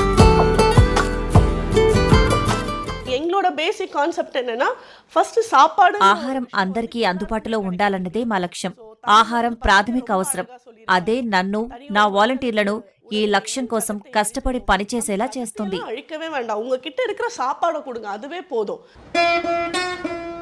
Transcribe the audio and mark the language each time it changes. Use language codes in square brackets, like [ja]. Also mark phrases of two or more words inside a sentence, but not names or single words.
[te] ఆహారం అందరికీ అందుబాటులో ఉండాలన్నదే మా లక్ష్యం. ఆహారం ప్రాథమిక అవసరం. అదే నన్ను, నా వాలంటీర్లను ఈ లక్ష్యం కోసం కష్టపడి పనిచేసేలా చేస్తుంది. [ta] அழிக்கவே வேண்டாம். உங்ககிட்ட இருக்கிற சாப்பாடை கொடுங்க, அதுவே போதும்.